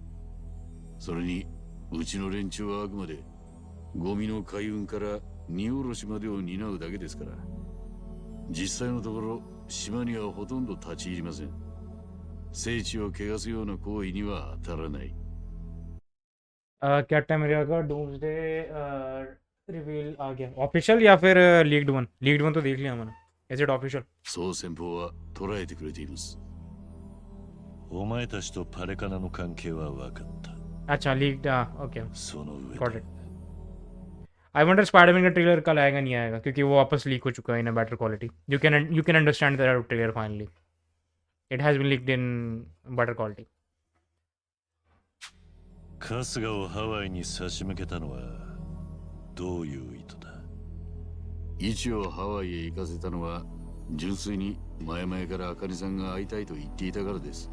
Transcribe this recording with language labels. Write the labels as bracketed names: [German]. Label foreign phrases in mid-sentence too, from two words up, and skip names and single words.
[Japanese] それにうちの連中はあくまでゴミの海運から荷下ろしまでを担うだけですから、実際のところ島にはほとんど立ち入りません。聖地を汚すような行為には当たらない。 [Hindi] क्या टाइम रहेगा [English] doomsday reveal [Hindi] आ गया ऑफिशियल या फिर [English] leaked one [Hindi] तो देख लिया मैंने [English] is it official [Japanese] そう先方は捉えてくれています。お前たちとパレカナの関係は分かった。 [English] अच्छा leaked okay [Japanese] その上 [English] got it I wonder स्पाइडरमैन [Hindi] का ट्रेलर कल आएगा नहीं आएगा क्योंकि वो वापस लीक हो चुका है [English] in a better quality you can understand that trailer finally it has been leaked in better quality [Japanese] 春日をハワイに差し向けたのはどういう意図だ。一応ハワイへ行かせたのは純粋に前々から茜さんが会いたいと言っていたからです。